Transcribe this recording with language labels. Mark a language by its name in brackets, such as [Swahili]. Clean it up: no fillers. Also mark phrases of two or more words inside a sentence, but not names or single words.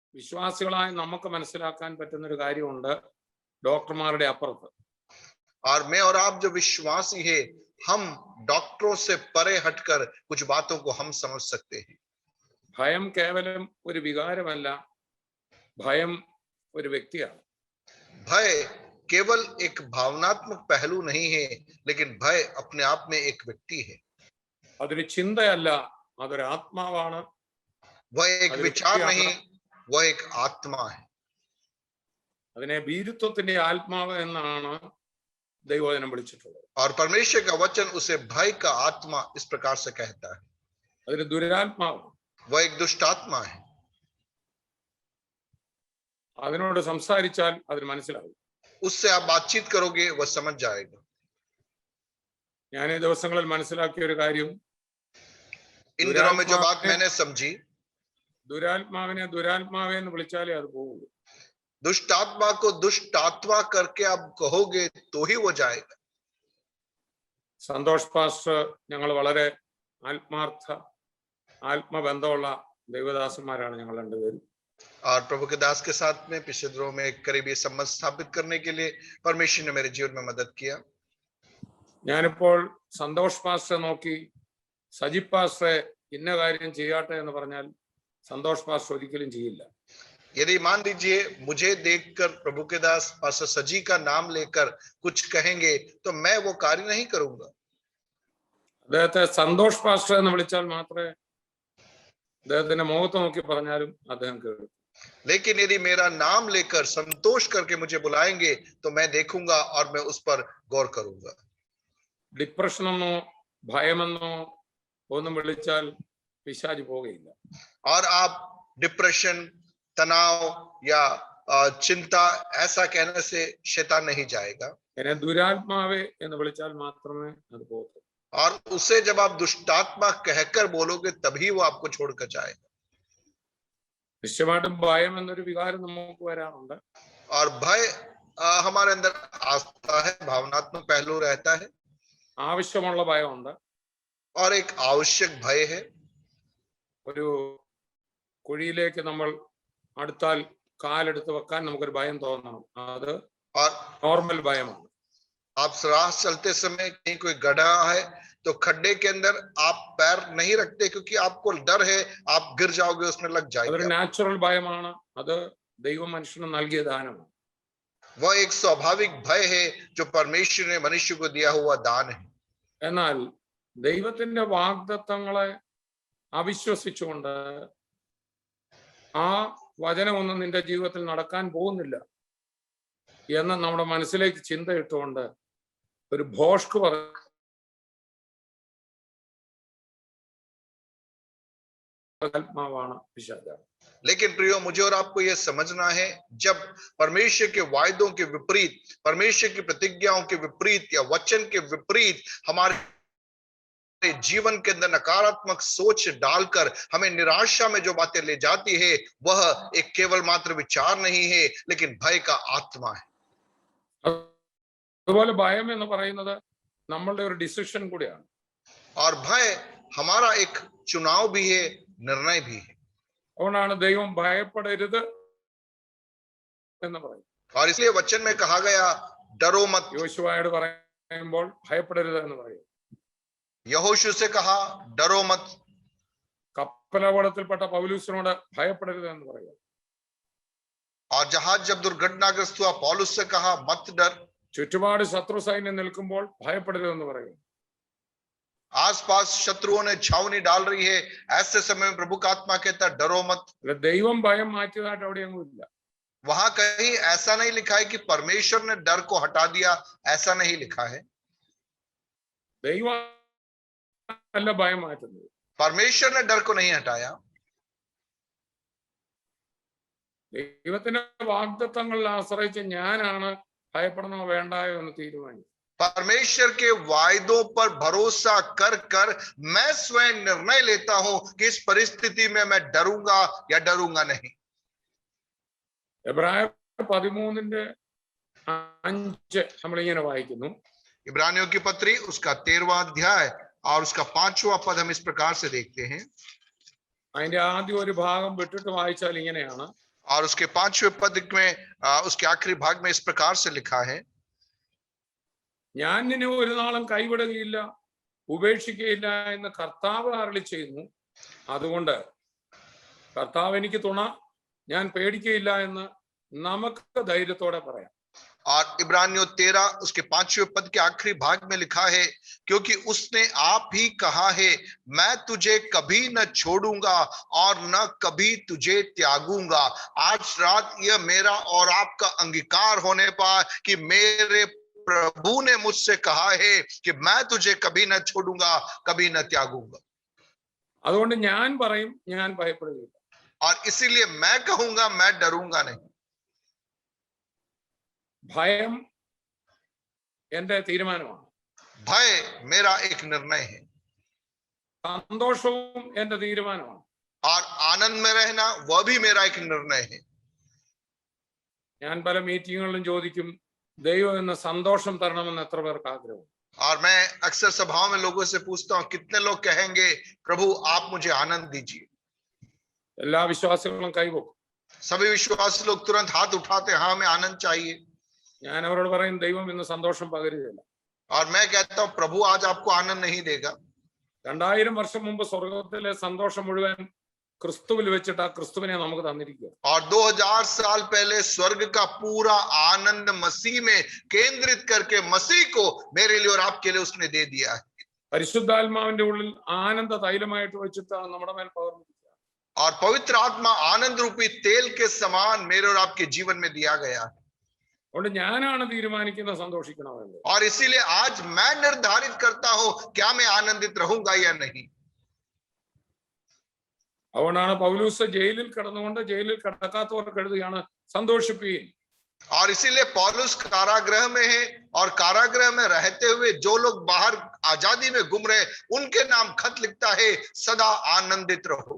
[Malayalam] വിശ്വാസികളായ നമുക്ക് മനസ്സിലാക്കാൻ പറ്റുന്ന ഒരു കാര്യമുണ്ട് ഡോക്ടർമാരുടെ അപ്പുറത്ത്. [Hindi] और मैं और आप जो विश्वासी है, हम डॉक्टरों से परे हटकर कुछ बातों को हम समझ सकते हैं. [Malayalam] ഭയം കേവലം ഒരു വികാരമല്ല, ഭയം ഒരു വ്യക്തിയാണ്. [Hindi] भय केवल एक भावनात्मक पहलू नहीं है, लेकिन भय अपने आप में एक व्यक्ति है. [Malayalam] അതൊരു ചിന്തയല്ല, അതൊരു ആത്മാവാണ്. [Hindi] वह एक विचार नहीं, वह एक आत्मा है. [Malayalam] അതിനെ ഭീരുത്വത്തിന്റെ ആത്മാവ് എന്നാണ് ദൈവവചനം വിളിച്ചിട്ടുള്ളത്. [Hindi] और परमेश्वर का वचन उसे भय का आत्मा इस प्रकार से कहता है. [Malayalam] അതൊരു ദുരാത്മാവ്. [Hindi] वह एक दुष्ट आत्मा है. [Malayalam] അതിനോട് സംസാരിച്ചാൽ അതിന് മനസ്സിലാവും. [Hindi] उससे आप बातचीत करोगे, वह समझ जाएगा. [Malayalam] ഞാൻ ഈ ദിവസങ്ങളിൽ മനസ്സിലാക്കിയ ഒരു കാര്യം, [Hindi] इन दिनों में जो बात मैंने समझी, [Malayalam] ദുരാത്മാവിനെ ദുരാത്മാവേ എന്ന് വിളിച്ചാലേ അത് പോകുള്ളൂ. [Hindi] दुष्ट आत्मा को दुष्ट आत्मा करके आप कहोगे तो ही वो जाएगा. [Malayalam] സന്തോഷ് പാസ്റ്റർ ഞങ്ങൾ വളരെ ആത്മബന്ധമുള്ള ദൈവദാസന്മാരാണ് ഞങ്ങൾ രണ്ടുപേരും. [Hindi] और प्रभु के दास के साथ में पिछले दिनों में करीबी संबंध स्थापित करने के लिए परमेश्वर ने मेरे जीवन में मदद किया. [Malayalam] ഞാനിപ്പോൾ സന്തോഷ് പാസ്റ്ററെ നോക്കി സജി പാസ്റ്ററെ ഇന്ന കാര്യം ചെയ്യാട്ടെ എന്ന് പറഞ്ഞാൽ സന്തോഷ് പാസ്റ്റർ ഒരിക്കലും ചെയ്യില്ല. [Hindi] यदि मान लीजिए मुझे देखकर प्रभु के दास पास्टर सजी का नाम लेकर कुछ कहेंगे तो मैं वो कार्य नहीं करूंगा. [Malayalam] അദ്ദേഹത്തെ സന്തോഷ് പാസ്റ്റർ എന്ന് വിളിച്ചാൽ മാത്രമേ അദ്ദേഹത്തിന്റെ മുഖത്ത് നോക്കി പറഞ്ഞാലും അദ്ദേഹം കേൾക്കും. [Hindi] लेकिन यदि मेरा नाम लेकर संतोष करके मुझे बुलाएंगे तो मैं देखूंगा और मैं उस पर गौर करूंगा. [Malayalam] ഡിപ്രഷനെന്നോ ഭയമെന്നോ ഒന്നും വിളിച്ചാൽ പിശാച് പോവുകയില്ല. [Hindi] और आप डिप्रेशन, तनाव या चिंता ऐसा कहने से शैतान नहीं जाएगा. [Malayalam] എന്നെ ദുരാത്മാവേ എന്ന് വിളിച്ചാൽ മാത്രമേ അത് പോകൂ. [Hindi] और उसे जब आप दुष्टात्मा कहकर बोलोगे तभी वो आपको छोड़कर जाएगा. [Malayalam] നിശ്ചയമായിട്ടും ഭയം എന്നൊരു വികാരം നമുക്ക് വരാറുണ്ട്. [Hindi] और भय हमारे अंदर आता है, भावनात्मक पहलू रहता है. [Malayalam] ആവശ്യമുള്ള ഭയമുണ്ട്. [Hindi] और एक आवश्यक भय है. [Malayalam] ഒരു കുഴിയിലേക്ക് നമ്മൾ അടുത്താൽ കാലെടുത്ത് വെക്കാൻ നമുക്കൊരു ഭയം തോന്നണം. അത് നോർമൽ ഭയമാണ്. [Hindi] आप राह चलते समय कहीं कोई गड्ढा है तो खड्डे के अंदर आप पैर नहीं रखते क्योंकि आपको डर है आप गिर जाओगे, उसमें लग जाएगा. [Malayalam] അതൊരു നാച്ചുറൽ ഭയമാണ്. അത് ദൈവം മനുഷ്യന് നൽകിയ ദാനമാണ്. [Hindi] वह एक स्वाभाविक भय है जो परमेश्वर ने मनुष्य को दिया हुआ दान है. [Malayalam] എന്നാൽ ദൈവത്തിന്റെ വാഗ്ദത്തങ്ങളെ അവിശ്വസിച്ചുകൊണ്ട് ആ വചനമൊന്നും നിന്റെ ജീവിതത്തിൽ നടക്കാൻ പോകുന്നില്ല എന്ന് നമ്മുടെ മനസ്സിലേക്ക് ചിന്ത ഇട്ടുകൊണ്ട് ഒരു ഭോഷ്ക് ആത്മാവാണ് പിശാചാണ്. [Hindi] लेकिन प्रियो, मुझे और आपको यह समझना है, जब परमेश्वर के वायदों के विपरीत, परमेश्वर की प्रतिज्ञाओं के विपरीत या वचन के विपरीत हमारे जीवन के अंदर नकारात्मक सोच डालकर हमें निराशा में जो बातें ले जाती है, वह एक केवल मात्र विचार नहीं है, लेकिन भय का आत्मा है. [Malayalam] അതുപോലെ ഭയം എന്ന് പറയുന്നത് നമ്മളുടെ ഒരു ഡിസിഷൻ കൂടിയാണ്. [Hindi] और भय हमारा एक चुनाव भी है, निर्णय भी है. [Malayalam] അതുകൊണ്ടാണ് ദൈവം ഭയപ്പെടരുത് എന്ന് പറയും. [Hindi] और इसलिए वचन में कहा गया डरो मत. [Malayalam] യോശുവയോട് പറയുമ്പോൾ ഭയപ്പെടരുത് എന്ന് പറയും. [Hindi] यहोशू से कहा डरो मत. [Malayalam] കപ്പലപകടത്തിൽപ്പെട്ട പൗലൂസിനോട് ഭയപ്പെടരുത് എന്ന് പറയും. [Hindi] और जहाज जब दुर्घटनाग्रस्त हुआ, पौलुस से कहा मत डर. [Malayalam] ചുറ്റുപാട് ശത്രു സൈന്യം നിൽക്കുമ്പോൾ ഭയപ്പെടരുത് എന്ന് പറയും. [Hindi] आसपास शत्रुओं ने छावनी डाल रही है, ऐसे समय में प्रभु का आत्मा कहता है डरो मत. [Malayalam] ദൈവം ഭയം മാറ്റിയതായിട്ട് അവിടെയൊന്നും ഇല്ല. [Hindi] वहां कहीं ऐसा नहीं लिखा है कि परमेश्वर ने डर को हटा दिया, ऐसा नहीं लिखा है. [Malayalam] ദൈവം അല്ല ഭയം മാറ്റുന്നത്. [Hindi] परमेश्वर ने डर को नहीं हटाया. [Malayalam] ദൈവത്തിന്റെ വാഗ്ദത്തങ്ങളിൽ ആശ്രയിച്ച് ഞാനാണ് ഭയപ്പെടണോ വേണ്ടായോ എന്ന് തീരുമാനിക്കും. [Hindi] परमेश्वर के वायदों पर भरोसा कर कर मैं स्वयं निर्णय लेता हूं कि इस परिस्थिति में मैं डरूंगा या डरूंगा नहीं. [Malayalam] എബ്രായർ 13:5 നമ്മളിങ്ങനെ വായിക്കുന്നു. [Hindi] इब्रानियों की पत्री उसका 13वां अध्याय और उसका 5वां पद हम इस प्रकार से देखते हैं. [Malayalam] അതിന്റെ ആദ്യ ഒരു ഭാഗം വിട്ടിട്ട് വായിച്ചാൽ ഇങ്ങനെയാണ്. [Hindi] और उसके 5वें पद में उसके आखिरी भाग में इस प्रकार से लिखा है, [Malayalam] ഞാൻ നിന്നെ ഒരു നാളും കൈവിടുകയില്ല ഉപേക്ഷിക്കുകയില്ല എന്ന് കർത്താവ് അരുളി ചെയ്യുന്നു. അതുകൊണ്ട് കർത്താവ് എനിക്ക് തുണ, ഞാൻ പേടിക്കുകയില്ല എന്ന് നമുക്ക് ധൈര്യത്തോടെ പറയാം. [Hindi] और इब्रानियों 13 उसके 5वें पद के आखिरी भाग में लिखा है, क्योंकि उसने आप ही कहा है, मैं तुझे कभी न छोड़ूंगा और न कभी तुझे त्यागूंगा. आज रात यह मेरा और आपका अंगीकार होने पाए कि मेरे प्रभु ने मुझसे कहा है कि मैं तुझे कभी न छोड़ूंगा, कभी न त्यागूंगा. [Malayalam] അതുകൊണ്ട് ഞാൻ പറയും, ഞാൻ ഭയപ്പെടുകയില്ല. [Hindi] और इसीलिए मैं कहूंगा, मैं डरूंगा नहीं. [Malayalam] ഭയം എന്റെ തീരുമാനമാണ്. [Hindi] भय मेरा एक निर्णय है. [Malayalam] സന്തോഷവും എന്റെ തീരുമാനമാണ്. [Hindi] और आनंद में रहना वह भी मेरा एक निर्णय है. [Malayalam] ഞാൻ പല മീറ്റിങ്ങുകളിലും ചോദിക്കും, ദൈവം എന്ന സന്തോഷം തരണമെന്ന് എത്ര പേർക്ക് ആഗ്രഹം? [Hindi] और मैं अक्सर सभाओं में लोगों से पूछता हूं, कितने लोग कहेंगे प्रभु आप मुझे आनंद दीजिए. [Malayalam] എല്ലാ വിശ്വാസികളും കൈവക്കും. [Hindi] सभी विश्वासी लोग तुरंत हाथ उठाते, हाँ हमें आनंद चाहिए. [Malayalam] ഞാൻ അവരോട് പറയും, ദൈവം ഇന്ന് സന്തോഷം പകരുകയില്ല. [Hindi] और मैं कहता हूं प्रभु आज आपको आनंद नहीं देगा. [Malayalam] 2000 വർഷം മുമ്പ് സ്വർഗത്തിലെ സന്തോഷം മുഴുവൻ ക്രിസ്തുവിൽ വെച്ചിട്ട് ആ ക്രിസ്തുവിനെ നമുക്ക് തന്നിരിക്കുക. [Hindi] और 2000 साल पहले स्वर्ग का पूरा आनंद मसीह में केंद्रित करके मसीह को मेरे लिए और आपके लिए उसने दे दिया है. [Malayalam] പരിശുദ്ധാത്മാവിന്റെ ഉള്ളിൽ ആനന്ദ തൈലമായിട്ട് വെച്ചിട്ട് നമ്മുടെ മേൽ പകർന്നിരിക്കുക. [Hindi] और पवित्र आत्मा आनंद रूपी तेल के समान मेरे और आपके जीवन में दिया गया है. [Malayalam] അതുകൊണ്ട് ഞാനാണ് തീരുമാനിക്കുന്നത് സന്തോഷിക്കണമെന്ന്. [Hindi] और इसीलिए आज मैं निर्धारित करता हूं क्या मैं आनंदित रहूंगा या नहीं. [Malayalam] അതുകൊണ്ടാണ് പൗലൂസ് ജയിലിൽ കിടന്നുകൊണ്ട് ജയിലിൽ കിടക്കാത്തവർക്ക് എഴുതുകയാണ്, സന്തോഷിപ്പീൻ. [Hindi] और इसीलिए पौलुस कारागृह में है और कारागृह में रहते हुए जो लोग बाहर आजादी में घूम रहे उनके नाम खत लिखता है, सदा आनंदित रहो.